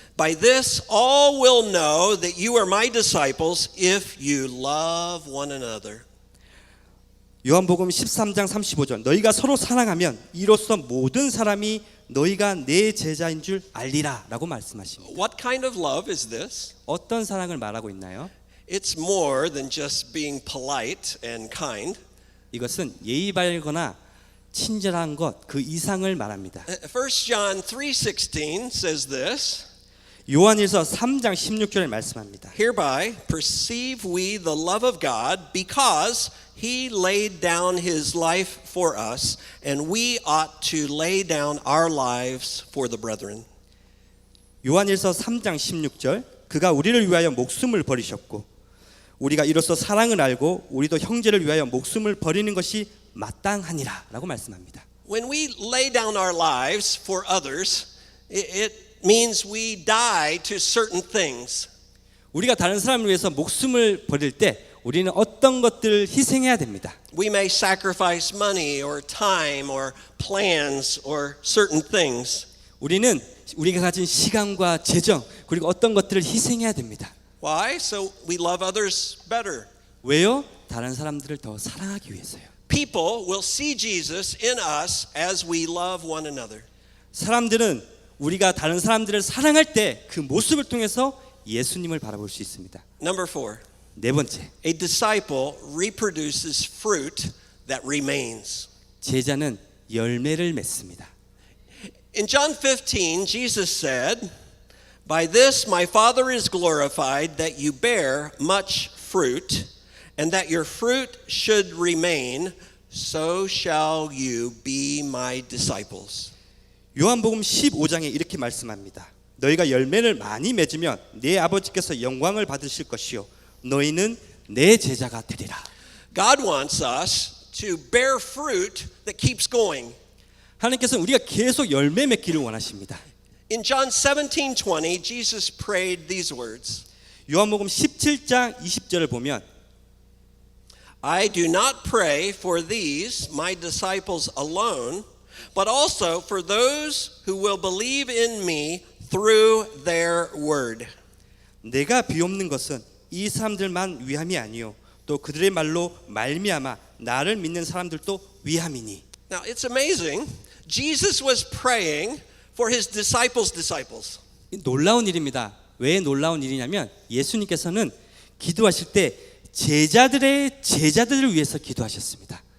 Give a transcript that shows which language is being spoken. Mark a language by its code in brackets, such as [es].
[en] By this all will know that you are my disciples if you love one another. [ko] 요한복음 13장 35절. 너희가 서로 사랑하면 이로써 모든 사람이 너희가 내 제자인 줄 알리라라고 말씀하십니다. [en] What kind of love is this? [ko] 어떤 사랑을 말하고 있나요? [en] It's more than just being polite and kind. [ko] 이것은 예의 바르거나 친절한 것 그 이상을 말합니다. [en] 1 John 3:16 says this. [ko] 요한일서 3장 16절에 말씀합니다. [en] Hereby perceive we the love of God because he laid down his life for us, and we ought to lay down our lives for the brethren. [ko] 요한일서 3장 16절 그가 우리를 위하여 목숨을 버리셨고 우리가 이로써 사랑을 알고 우리도 형제를 위하여 목숨을 버리는 것이 마땅하니라 라고 말씀합니다. [en] When we lay down our lives for others, it means we die to certain things. [ko] 우리가 다른 사람을 위해서 목숨을 버릴 때 우리는 어떤 것들을 희생해야 됩니다. [en] We may sacrifice money or time or plans or certain things. [ko] 우리는 우리가 가진 시간과 재정 그리고 어떤 것들을 희생해야 됩니다. [en] Why? So we love others better. [ko] 왜요? 다른 사람들을 더 사랑하기 위해서요. [en] People will see Jesus in us as we love one another. [ko] 사람들은 우리가 다른 사람들을 사랑할 때 그 모습을 통해서 예수님을 바라볼 수 있습니다. [en] Number 4. [ko] 네 번째, [en] A disciple reproduces fruit that remains. [ko] 제자는 열매를 맺습니다. [en] In John 15, Jesus said, "By this my Father is glorified, that you bear much fruit, and that your fruit should remain, so shall you be my disciples." [ko] 요한복음 15장에 이렇게 말씀합니다. 너희가 열매를 많이 맺으면 내 아버지께서 영광을 받으실 것이요 너희는 내 제자가 되리라. [en] God wants us to bear fruit that keeps going. [ko] 하나님께서는 우리가 계속 열매 맺기를 원하십니다. [en] In John 17:20, Jesus prayed these words. [ko] 요한복음 17장 20절을 보면 [en] I do not pray for these, my disciples alone, but also for those who will believe in me through their word. [ko] 내가 비옵는 것은 이 사람들만 위함이 아니요 또 그들의 말로 말미암아 나를 믿는 사람들도 위함이니. [en] Now it's amazing. Jesus was praying for his disciples' disciples. [ko] 놀라운 일입니다. 왜 놀라운 일이냐면 예수님께서는 기도하실 때 제자들의 제자들을 위해서 기도하셨습니다.